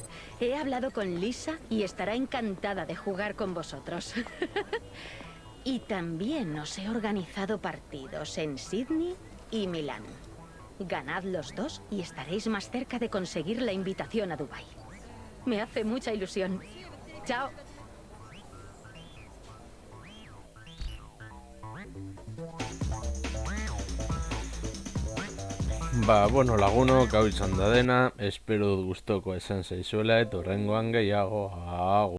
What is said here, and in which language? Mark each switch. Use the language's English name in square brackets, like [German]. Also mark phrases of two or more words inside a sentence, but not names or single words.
[Spanish] He hablado con Lisa y estará encantada de jugar con vosotros. Y también os he organizado partidos en Sydney y Milán. Ganad los dos y estaréis más cerca de conseguir la invitación a Dubái. Me hace mucha ilusión. Chao. [Basque] Bueno, lagunok, hau izan da dena, espero dut gustoko esan zaizuela eta horrengoan gehiago.